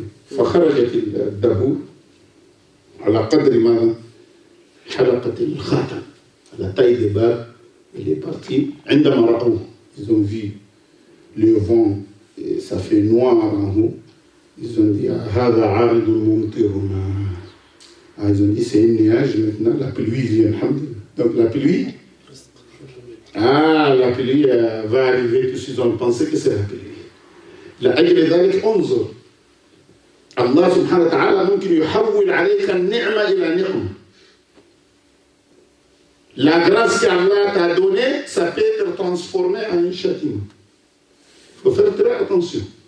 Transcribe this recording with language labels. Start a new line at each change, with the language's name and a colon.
Arabic: فخرجت الدبور على قدر ماذا؟ حلقة الخاتم.
French: À la taille des bagues, il est parti.
Arabic: عندما رأوه,
French: ils ont vu le vent, et ça fait noir en haut. Ils ont dit
Arabic: هذا عارض ممطرنا.
French: Ils ont dit c'est un nuage maintenant, la pluie vient. Donc la pluie, la pluie va arriver, tous ils ont pensé que c'est la pluie.
Arabic: لأجل ذلك انظر الله سبحانه وتعالى ممكن يحول عليك النعمة إلى نعمة.
French: La grâce qu'Allah t'a donnée, ça peut être transformé en un châtiment. Il faut faire très attention.